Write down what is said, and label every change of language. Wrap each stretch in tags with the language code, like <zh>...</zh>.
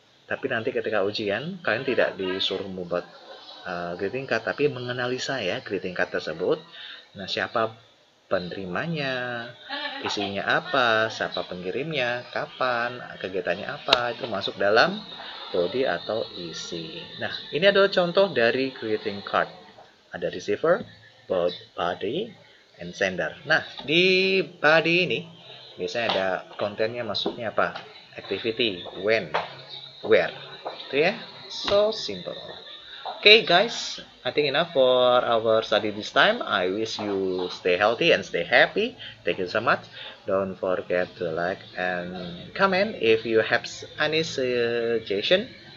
<id>Tapi nanti ketika ujian, kalian tidak disuruh membuat greeting card, tapi menganalisa ya greeting card tersebut. Nah, siapa penerimanya, isinya apa, siapa pengirimnya, kapan, kegiatannya apa, itu masuk dalam body atau isi. Nah, ini adalah contoh dari greeting card. Ada receiver, body, and sender. Nah, di body ini biasanya ada kontennya, maksudnya apa?</id> <en>Activity, when, where.</en> <id>Itu ya.</id> <en>So simple. Okay guys, I think enough for our study this time. I wish you stay healthy and stay happy. Thank you so much. Don't forget to like and comment if you have any suggestion.</en>